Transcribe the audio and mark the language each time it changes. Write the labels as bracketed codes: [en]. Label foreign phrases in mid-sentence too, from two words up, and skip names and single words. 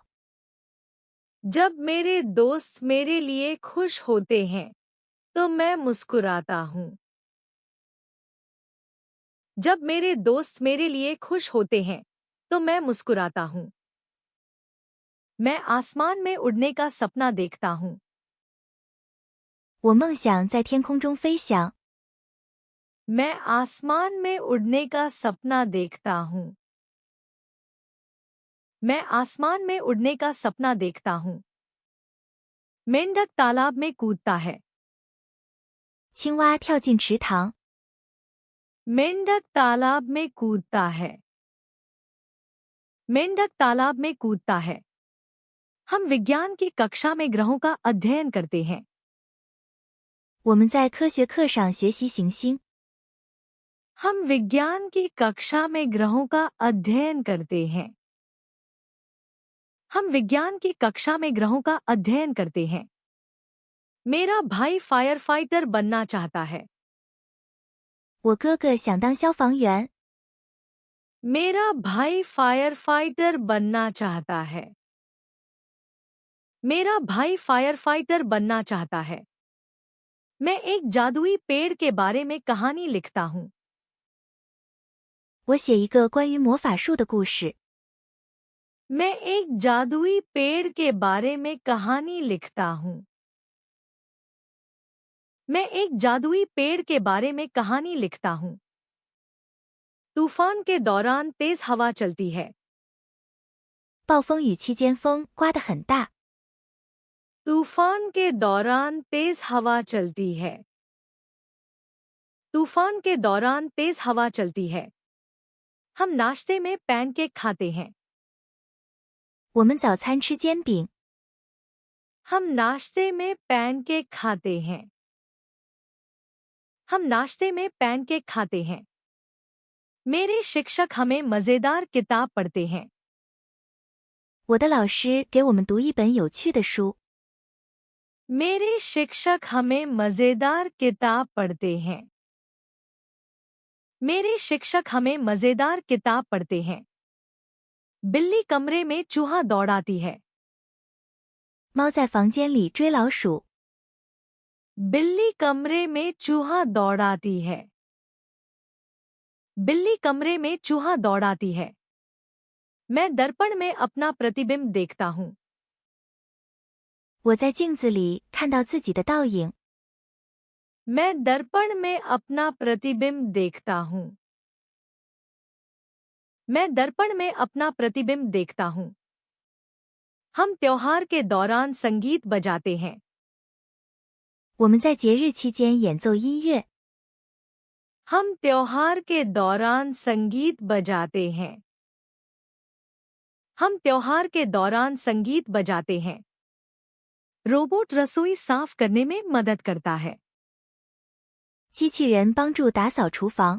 [hi] जब मेरे दोस्त मेरे लिए खुश होते हैं तो मैं मुस्कुराता हूँ। जब मेरे दोस्त मेरे लिए खुश होते हैं तो मैं मुस्कुराता हूँ। मैं आसमान में उड़ने का सपना देखता हूँ। [zh] 我梦想在天空中飞翔。 [hi] मैं आसमान में उड़ने का सपना देखता हूँ। मैं आसमान में उड़ने का सपना देखता हूँ। मेंढक तालाब में कूदता है। [zh] 青蛙跳进池塘。 [hi] मेंढक तालाब में कूदता है। मेंढक तालाब में कूदता है। हम विज्ञान की कक्षा में ग्रहों का अध्ययन करते हैं। [zh] 我们在科学课上学习行星。 [hi] हम विज्ञान की कक्षा में ग्रहों का अध्ययन करते हैं। हम विज्ञान की कक्षा में ग्रहों का अध्ययन करते हैं। मेरा भाई [en] fire fighter [hi] बनना चाहता है। [zh] 我哥哥想当消防员。 [hi] मेरा भाई [en] fire fighter [hi] बनना चाहता है। मेरा भाई [en] fire fighter [hi] बनना चाहता है। मैं एक जादुई पेड़ के बारे में कहानी लिखता हूँ। [zh] 我写一个关于魔法树的故事。 [hi] मैं एक जादुई पेड़ के बारे में कहानी लिखता हूँ। मैं एक जादुई पेड़ के बारे में कहानी लिखता हूँ। तूफान के दौरान तेज हवा चलती है। [zh] 暴风雨期间风刮得很大。 [hi] तूफान के दौरान तेज हवा चलती है। तूफान के दौरान तेज हवा चलती है। हम नाश्ते में पैनकेक खाते हैं। [zh] 我们早餐吃煎饼。 [hi] हम नाश्ते में पैनकेक खाते हैं। हम नाश्ते में पैनकेक खाते हैं। मेरे शिक्षक हमें मजेदार किताब पढ़ते हैं। [zh] 我的老师给我们读一本有趣的书。 [hi] मेरे शिक्षक हमें मजेदार किताब पढ़ते हैं। मेरे शिक्षक हमें मजेदार किताब पढ़ते हैं। बिल्ली कमरे में चूहा दौड़ाती है। [zh] 猫在房间里追老鼠。 [hi] बिल्ली कमरे में चूहा दौड़ाती है। बिल्ली कमरे में चूहा दौड़ाती है। मैं दर्पण में अपना प्रतिबिंब देखता हूँ। [zh] 我在镜子里看到自己的倒影。 [hi] मैं दर्पण में अपना प्रतिबिंब देखता हूँ। मैं दर्पण में अपना प्रतिबिंब देखता हूँ। हम त्योहार के दौरान संगीत बजाते हैं। [zh] 我们在节日期间演奏音乐。 [hi] हम त्योहार के दौरान संगीत बजाते हैं। हम त्योहार के दौरान संगीत बजाते हैं। रोबोट रसोई साफ करने में मदद करता है। [zh] 机器人帮助打扫厨房。